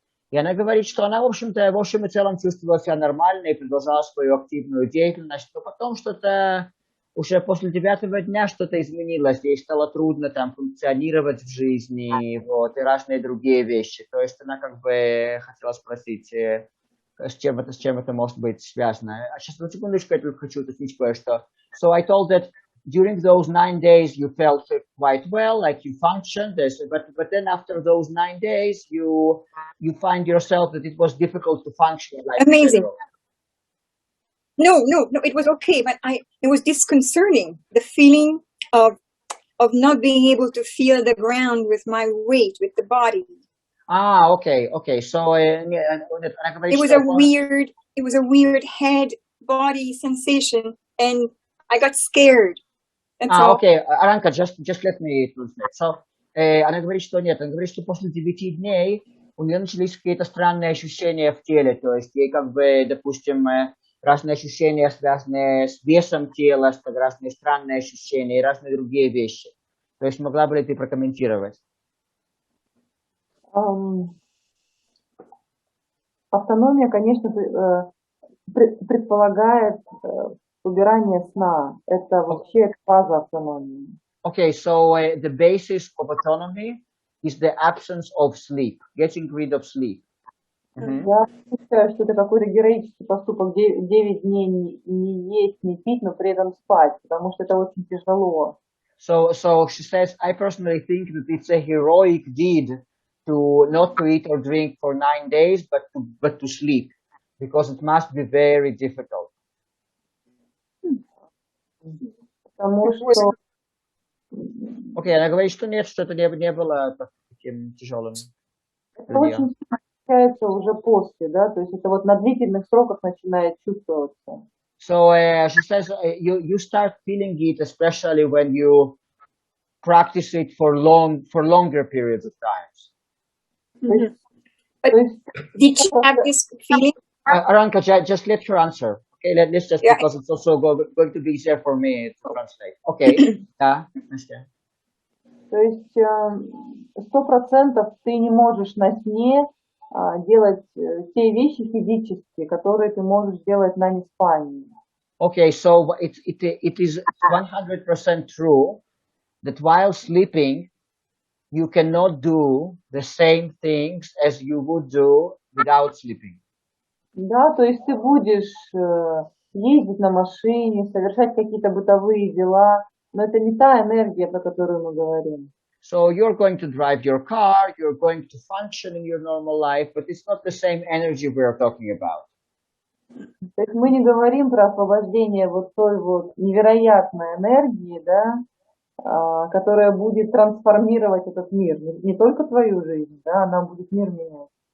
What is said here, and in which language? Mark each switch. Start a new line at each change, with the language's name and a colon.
Russian: И она говорит, что она, в общем и целом чувствовала себя нормально и продолжала свою активную деятельность, но потом что-то, уже после 9-го дня что-то изменилось, ей стало трудно там функционировать в жизни, вот, и разные другие вещи. То есть она как бы хотела спросить, с чем это может быть связано. А сейчас, на секундочку, я только хочу уточнить кое-что.
English: So I told that during those 9 days you felt quite well, like you functioned, but then after those 9 days you find yourself that it was difficult to function. Like amazing. No, it was okay, but it was disconcerting. The feeling of not being able to feel the ground with my weight, with the body. Okay. So it was a weird head body sensation, and I got scared. Okay, Aranka, just let me translate.
Russian: So, она говорит, что нет, она говорит, что после 9 дней у нее начались какие-то странные ощущения в теле, то есть ей как бы, допустим, разные ощущения, связанные с весом тела, разные странные ощущения и разные другие вещи. То есть могла бы ли ты прокомментировать? Автономия, конечно, предполагает убирание сна. Это вообще фаза автономии.
English: Okay, so the basis of autonomy is the absence of sleep, getting rid of sleep.
Russian: Я считаю, что это какой-то героический поступок 9 дней не есть, не пить, но при этом спать, потому что это очень тяжело.
English: So she says, I personally think that it's a heroic deed to not to eat or drink for 9 days, but to sleep, because it must be very difficult.
Russian: Потому что... Окей, она говорит, что нет, что это не было таким тяжелым. Это очень ощущается уже после, да, то есть это вот на длительных сроках начинает чувствоваться.
English: So she says you start feeling it, especially when you practice it for longer periods of time. But did you have this feeling? Aranka, just let her answer. Okay, let's just because it's also going to be easier for me to translate.
Russian: Okay, да, Настя. То есть 100% ты не можешь на сне делать те вещи физические, которые ты можешь делать на неспании.
English: Okay, so it is 100% true that while sleeping, you cannot do the same things as you would do without sleeping.
Russian: Да, то есть ты будешь ездить на машине, совершать какие-то бытовые дела, но это не та энергия, про которую мы говорим.
English: So you're going to drive your car, you're going to function in your normal life, but it's not the same energy we're talking about.
Russian: То есть мы не говорим про освобождение вот той вот невероятной энергии, да, которая будет трансформировать этот мир, не только твою жизнь, да, она будет мир менять.